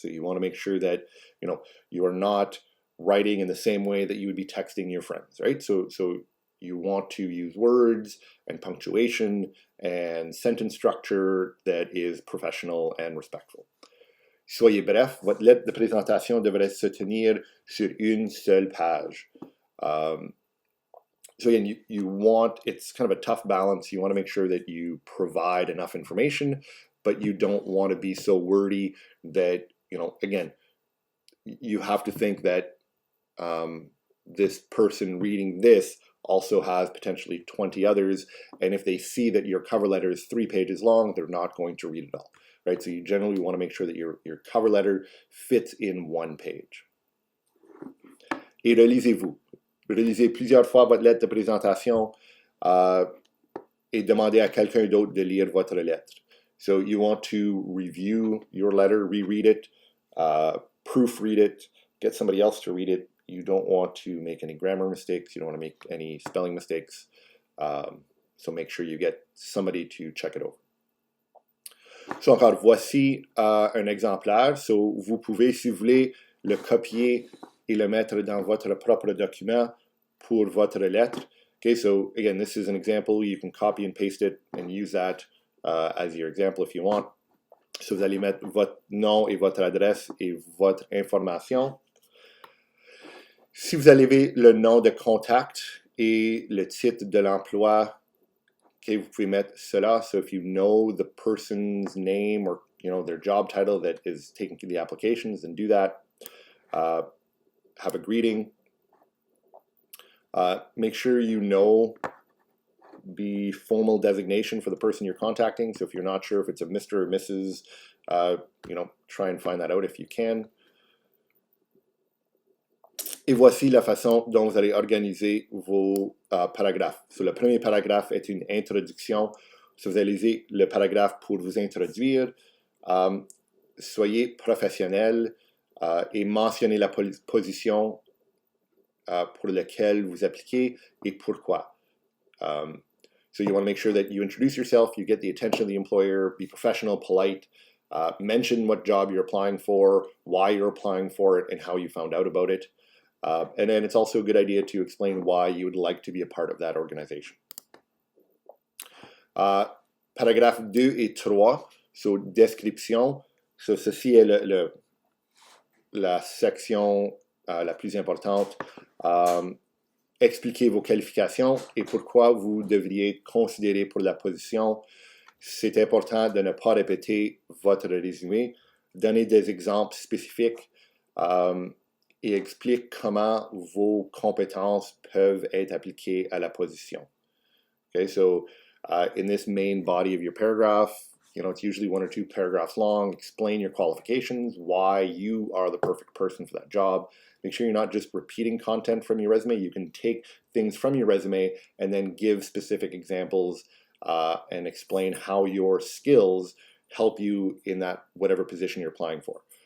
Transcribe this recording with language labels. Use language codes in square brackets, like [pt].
[en] So you want to make sure that, you are not writing in the same way that you would be texting your friends, right? So you want to use words and punctuation and sentence structure that is professional and respectful. [fr] Soyez bref, votre lettre de présentation devrait se tenir sur une seule page. [en] So again, you want, it's kind of a tough balance. You want to make sure that you provide enough information, but you don't want to be so wordy that, again, you have to think that this person reading this also has potentially 20 others, and if they see that your cover letter is 3 pages long, they're not going to read it all, right? So you generally want to make sure that your cover letter fits in 1 page. [fr] Et relisez-vous. Relisez plusieurs fois votre lettre de présentation et demandez à quelqu'un d'autre de lire votre lettre. [en] So you want to review your letter, reread it, proofread it, get somebody else to read it. You don't want to make any grammar mistakes. You don't want to make any spelling mistakes. So make sure you get somebody to check it over. [fr] So encore, voici un exemplaire. So vous pouvez, si vous voulez, le copier et le mettre dans votre propre document pour votre lettre. [en] Okay, so again, this is an example. You can copy and paste it and use that as your example if you want. [fr] So vous allez mettre votre nom et votre adresse et votre information. Si vous avez le nom de contact et le titre de l'emploi, okay, vous pouvez mettre cela. [en] So if you know the person's name or their job title that is taking the applications, then do that. Have a greeting. Make sure you know the formal designation for the person you're contacting. So if you're not sure if it's a Mr. or Mrs., try and find that out if you can. [fr] Et voici la façon dont vous allez organiser vos paragraphes. So, le premier paragraphe est une introduction. So, vous allez lire le paragraphe pour vous introduire. Soyez professionnel et mentionnez la position pour laquelle vous appliquez et pourquoi. [en] So you want to make sure that you introduce yourself, you get the attention of the employer, be professional, polite, mention what job you're applying for, why you're applying for it, and how you found out about it. And then it's also a good idea to explain why you would like to be a part of that organization. [fr] Paragraphes 2 et 3, so description. So, ceci est la section la plus importante. Expliquez vos qualifications et pourquoi vous devriez être considéré pour la position. C'est important de ne pas répéter votre résumé. Donnez des exemples spécifiques et explique comment vos compétences peuvent être appliquées à la position. [en] Okay, so in this main body of your paragraph, it's usually 1 or 2 paragraphs long. Explain your qualifications, why you are the perfect person for that job. Make sure you're not just repeating content from your resume. You can take things from your resume and then give specific examples and explain how your skills help you in that whatever position you're applying for.